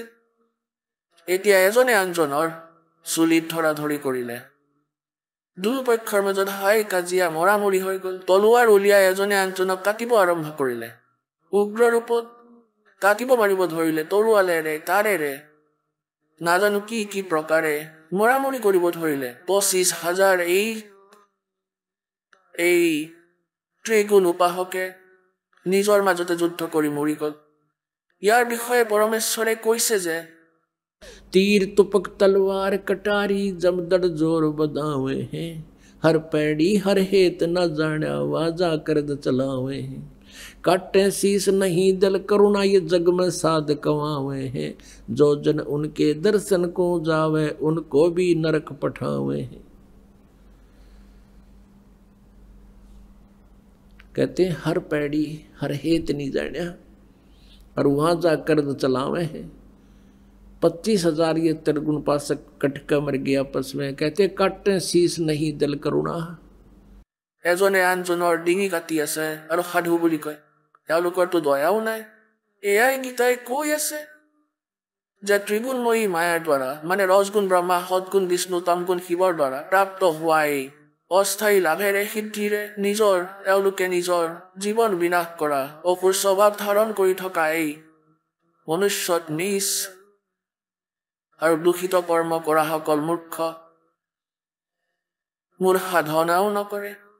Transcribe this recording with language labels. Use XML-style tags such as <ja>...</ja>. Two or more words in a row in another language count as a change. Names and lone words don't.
<as>এতিয়া এজনে আনজনৰ চুলিত ধৰাধৰি কৰিলে, দুয়োপক্ষৰ মাজত হাই কাজিয়া মৰামৰি হৈ গ'ল, তলোৱাৰ উলিয়াই এজনে আনজনক কাটিব আৰম্ভ কৰিলে, উগ্ৰ ৰূপত কাটিব মাৰিব ধৰিলে, তৰোৱালেৰে, তাৰেৰে, নাজানো কি কি প্ৰকাৰে মৰামৰি কৰিব ধৰিলে। 25,000 এই ত্ৰিগুণ উপাসকে নিজৰ মাজতে যুদ্ধ কৰি মৰি গ'ল। ইয়াৰ বিষয়ে পৰমেশ্বৰে কৈছে যে,</as> <hi>तीर तुपक तलवार कटारी जमदड़ जोर बदावे हैं, हर पैड़ी हर हेत न जाना वाजा करद चलावे हैं, काटे शीस नहीं दल करुणा ये जग में साध कवावे हैं, जो जन उनके दर्शन को जावे उनको भी नरक पठावे हैं। कहते हैं हर पैड़ी हर हेत नहीं जाना और वहां जाकर चलावे हैं। 25,000 ये त्रिगुण उपासक कटका मर गया आपस में। कहते काटे शीस नहीं दल करुणा,</hi> <as>এজনে আনজনৰ ডিঙি কাটি আছে আৰু সাধু বুলি কয়, তেওঁলোকৰতো দয়াও নাই। এয়াই গীতাই কৈ আছে যে ত্ৰিগুণময়ী মায়াৰ দ্বাৰা, মানে ৰজগুণ ব্ৰহ্মা, সৎগুণ বিষ্ণু, তমগুণ শিৱৰ দ্বাৰা প্ৰাপ্ত হোৱা এই অস্থায়ী লাভেৰে সিদ্ধিৰে তেওঁলোকে নিজৰ জীৱন বিনাশ কৰা, অসুৰ স্বভাৱ ধাৰণ কৰি থকা এই মনুষ্যত নিজ আৰু দূষিত কৰ্ম কৰা সকল মূৰ্খ, মোৰ সাধনাও নকৰে।</as>